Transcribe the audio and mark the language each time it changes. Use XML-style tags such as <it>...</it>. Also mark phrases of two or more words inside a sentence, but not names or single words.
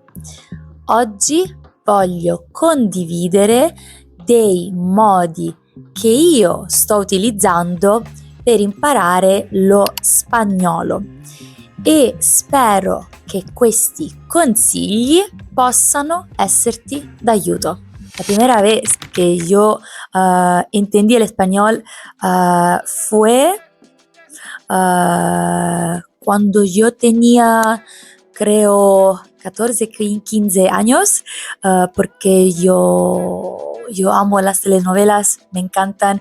<it>Oggi voglio condividere dei modi che io sto utilizzando per imparare lo spagnolo e spero che questi consigli possano esserti d'ayudo.</it> <es>La primera vez que yo entendí el español fue cuando yo tenía, creo, 14, 15 años, porque yo amo las telenovelas, me encantan.</es>